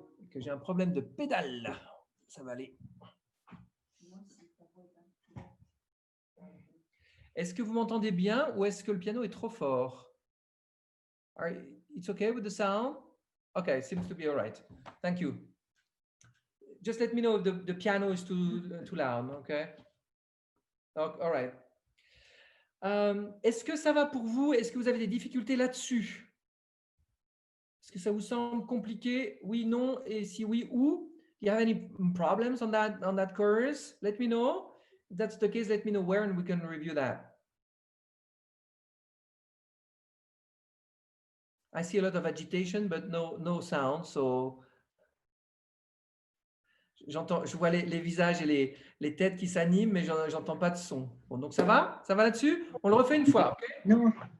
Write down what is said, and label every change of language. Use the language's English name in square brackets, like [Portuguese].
[French] Que j'ai un problème de pédale. Ça va aller. Est-ce que vous m'entendez bien ou est-ce que le piano est trop fort? [English] It's okay with the sound? Okay, seems to be all right. Thank you. Just let me know if the piano is too loud, okay? All right. [French] Est-ce que ça va pour vous? Est-ce que vous avez des difficultés là-dessus? Est-ce que ça vous semble compliqué? Oui, non, et si oui, où? [English] Do you have any problems on that chorus? Let me know. If that's the case, let me know where and we can review that. I see a lot of agitation, but no sound, [French] so je vois les visages et les têtes qui s'animent, mais j'entends pas de son. Bon, donc ça va? Ça va là-dessus? On le refait une fois, ok? Non.